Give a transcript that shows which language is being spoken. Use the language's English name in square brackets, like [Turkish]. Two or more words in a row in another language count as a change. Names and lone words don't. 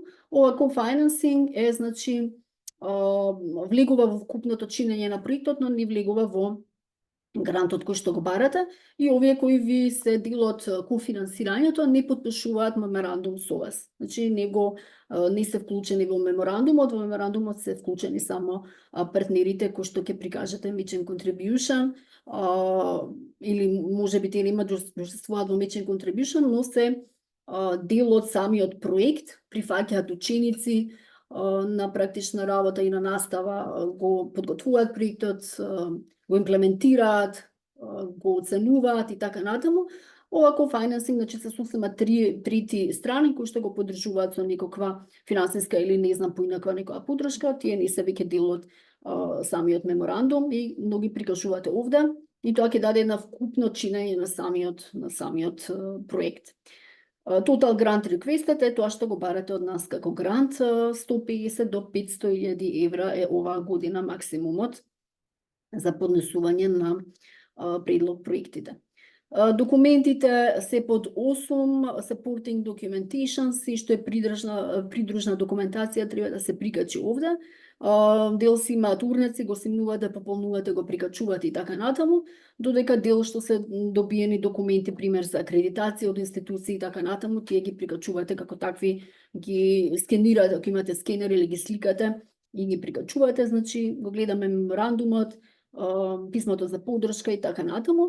[Macedonian] Ова co-financing е, значи, влегува во вкупното чинење на проектот, но не влегува во грантот кој што го барате, и овие кои ви се дел од кофинансирањето не подпишуваат меморандум со вас. Значи не се вклучени во меморандумот се вклучени само партнерите кои што ќе прикажете [English] matching contribution, [Macedonian] или може би те нема да учествуваат во [English] matching contribution, [Macedonian] но се дел од самиот проект, прифаќаат ученици на практична работа и на настава, го подготвуваат проектот, го имплементираат, го оценуваат и така натаму. Ова co-financing, значи се сосема трети страни кои што го поддржуваат со некаква финансиска или не знам поинаква некоја поддршка, тие не се веќе дел од самиот меморандум и многи прикажувате овде, и тоа ќе даде една вкупно чинење на самиот проект. [English] Total grant requested [Macedonian] е тоа што го барате од нас како грант, 150 до 500.000 евра е оваа година максимумот за поднесување на предлог проектите. Документите се под 8 [English] supporting documentation, [Macedonian] се што е придружна документација треба да се прикачи овде. Дел си имаат урнеци, го симнувате, пополнувате, го прикачувате и така натаму, додека дел што се добиени документи, пример за акредитација од институции и така натаму, тие ги прикачувате како такви, ги скенирате, ако имате скенер или ги сликате и ги прикачувате, значи го гледаме меморандумот, писмото за поддршка и така натаму.